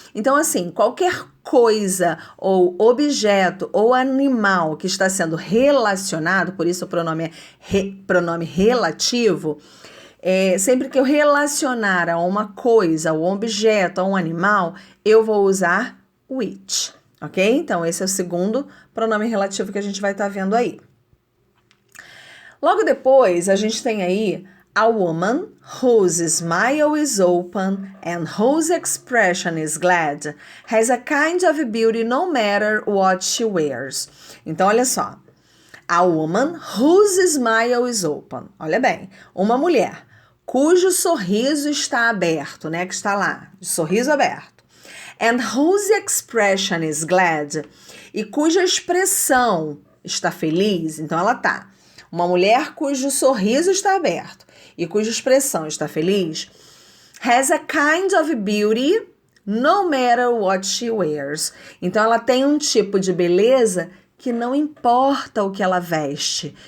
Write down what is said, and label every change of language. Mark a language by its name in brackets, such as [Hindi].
[Portuguese] Então, assim, qualquer coisa ou objeto ou animal que está sendo relacionado, por isso o pronome é pronome relativo, sempre que eu relacionar a uma coisa, a um objeto, a um animal, eu vou usar which, ok? Então, esse é o segundo pronome relativo que a gente vai estar vendo aí. Logo depois, a gente tem aí [English] a woman whose smile is open and whose expression is glad has a kind of beauty no matter what she wears. [Portuguese] Então, olha só. [English] A woman whose smile is open. [Portuguese] Olha bem, uma mulher cujo sorriso está aberto, né? Que está lá, de sorriso aberto. [English] And whose expression is glad. [Portuguese] E cuja expressão está feliz. Então, ela tá. Uma mulher cujo sorriso está aberto e cuja expressão está feliz [English] has a kind of beauty no matter what she wears. [Portuguese] Então, ela tem um tipo de beleza que não importa o que ela veste.